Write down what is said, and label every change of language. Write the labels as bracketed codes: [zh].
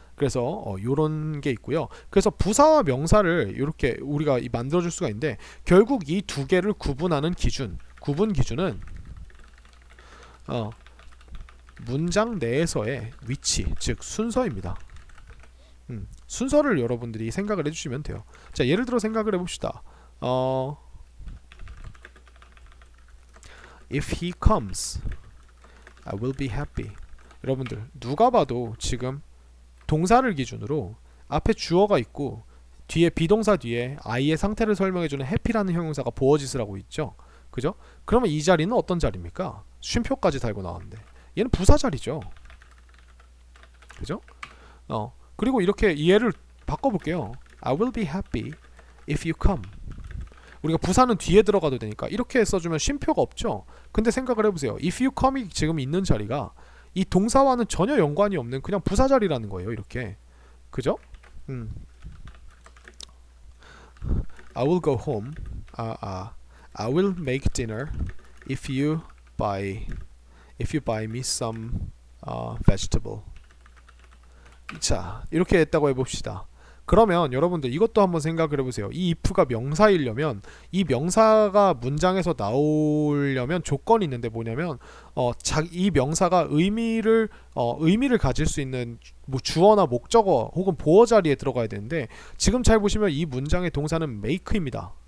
[ko] 그래서 요런 게 있고요. 그래서 부사와 명사를 이렇게 우리가 만들어줄 수가 있는데 결국 이 두 개를 구분 기준은 문장 내에서의 위치, 즉 순서입니다. 순서를 여러분들이 생각을 해주시면 돼요. 자, 예를 들어 생각을 해봅시다. [en] If he comes, I will be happy. [ko] 여러분들 누가 봐도 지금 동사를 기준으로 앞에 주어가 있고 뒤에 비동사 뒤에 I의 상태를 설명해주는 happy라는 형용사가 보어짓을 하고 있죠. 그죠? 그러면 이 자리는 어떤 자리입니까? 쉼표까지 달고 나왔는데 얘는 부사 자리죠. 그죠? 그리고 이렇게 이해를 바꿔볼게요. [en] I will be happy if you come. [ko] 우리가 부사는 뒤에 들어가도 되니까 이렇게 써주면 쉼표가 없죠. 근데 생각을 해보세요. [en] If you come [ko] 이 지금 있는 자리가 이 동사와는 전혀 연관이 없는 그냥 부사 자리라는 거예요. 이렇게. 그죠? [en] I will go home. I will make dinner if you buy me some vegetable. [ko] 자, 이렇게 했다고 해봅시다. 그러면 여러분들 이것도 한번 생각을 해보세요. 이 if가 명사이려면 이 명사가 문장에서 나오려면 조건이 있는데 뭐냐면 이 명사가 의미를 가질 수 있는 뭐 주어나 목적어 혹은 보어 자리에 들어가야 되는데 지금 잘 보시면 이 문장의 동사는 make입니다.